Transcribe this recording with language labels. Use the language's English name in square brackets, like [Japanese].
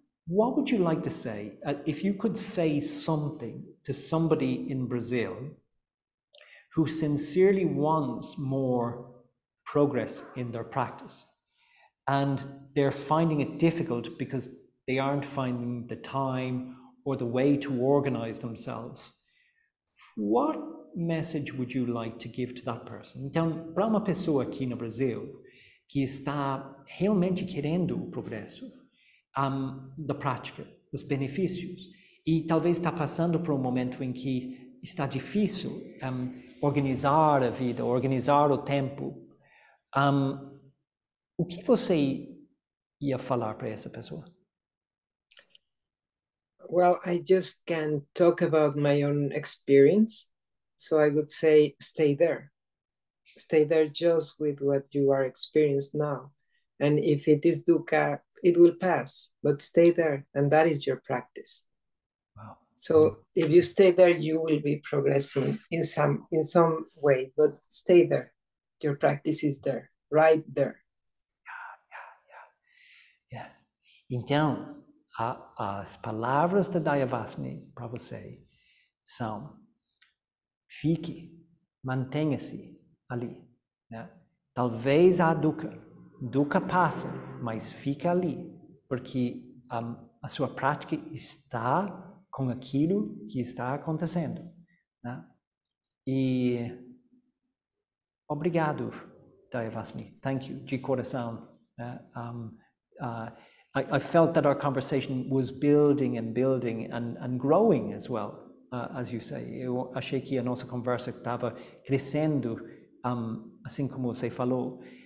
[English] What would you like to say, if you could say something to somebody in Brazil who sincerely wants more progress in their practice, and they're finding it difficult because they aren't finding the time or the way to organize themselves? What message would you like to give to that person? [Portuguese] Então, para uma pessoa aqui no Brasil que está realmente querendo o progresso da prática, os benefícios, e talvez está passando por um momento em que está difícil organizar a vida, organizar o tempo, o que você ia falar para essa pessoa? [English] Well, I just can talk about my own experience. So I would say, stay there. Stay there just with what you are experiencing now. And if it is dukkha, it will pass, but stay there. And that is your practice. Wow. So if you stay there, you will be progressing in some way, but stay there. Your practice is there, right there. Yeah. [Portuguese] Então, as palavras da Dayavasini para você são: fique, mantenha-se ali, né? Talvez a dukkha passa, mas fica ali, porque a sua prática está com aquilo que está acontecendo, né? E obrigado, Dayavasini. [English] Thank you, [Portuguese] de coração. [English] I felt that our conversation was building and growing as well, as you say. [Portuguese] Eu achei que a nossa conversa estava crescendo, assim como você falou.